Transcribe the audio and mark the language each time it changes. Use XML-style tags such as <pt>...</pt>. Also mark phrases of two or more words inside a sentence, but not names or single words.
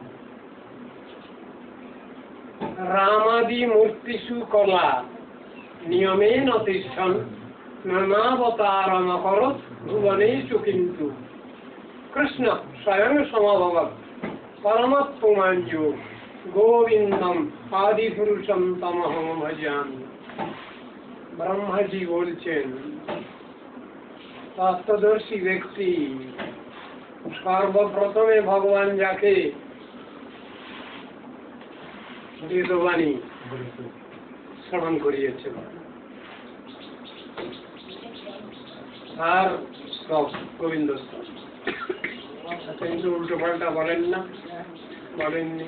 <sa>রামাদি মূর্তিষু কলা নিয়মে নতিষ্ঠন নানাবতারম করত ভুবনেষু কিন্তু কৃষ্ণ স্বয়ং সমভবৎ পরমাত্মাঞ্জু গোবিন্দম আদি পুরুষম তমহম ভজামি।</sa> <bn>ব্রহ্মাজি বলছেন তত্ত্বদর্শী ব্যক্তি সর্বপ্রথমে ভগবান যাকে বেদবাণী শ্রবণ করিয়েছেন আর গোবিন্দ কিন্তু উল্টো পাল্টা বলেন না, বলেননি।</bn>